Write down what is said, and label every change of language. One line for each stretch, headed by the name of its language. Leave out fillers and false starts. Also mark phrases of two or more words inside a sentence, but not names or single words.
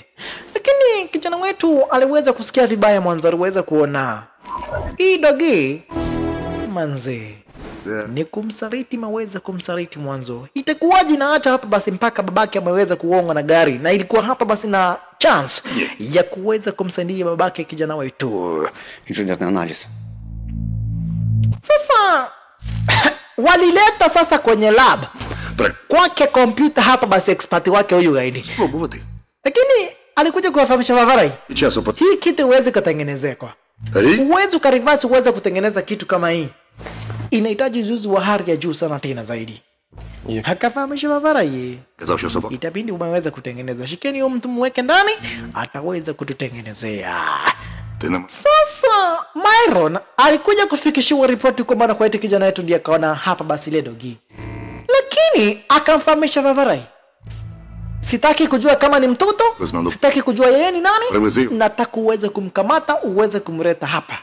Swahili: Lakini kijana wetu aliweza kusikia vibaya mwanzo, aliweza kuona hii dogi manze ni kumsaliti, maweza kumsaliti mwanzo. Itakuwaje na acha hapa basi mpaka babake ameweza kuongwa na gari, na ilikuwa hapa basi na chance ya kuweza kumsaidia babake kijana wetu.
Ukrainian: Інженерний аналіз.
Swahili: Sasa walileta sasa kwenye lab kwake kompyuta hapa basi expert wake huyu gaidi,
Ukrainian: Спробувати.
Swahili: lakini alikuja kuwafahamisha Bavarai
Ukrainian: Часу по
Swahili: hii kitu huwezi kutengenezekwa.
Ukrainian: рік.
Swahili: Uwezi ukarivasi uweze kutengeneza kitu kama hii, inahitaji ujuzi wa hali ya juu sana tena zaidi. Hakafahamisha Bavarai
Ukrainian: Казав, що собака.
Swahili: itabidi umeweza kutengeneza, shikeni huyo mtu mweke ndani, ataweza kututengenezea.
Ukrainian: Ти не
Swahili: Sasa Myron alikuja kufikishiwa ripoti kwamba na kwa kijana wetu ndiye akaona hapa basi ile dogi, lakini akamfahamisha Bavarai, sitaki kujua kama ni mtoto, sitaki kujua yeye ni nani, nataka uweze kumkamata, uweze kumleta hapa.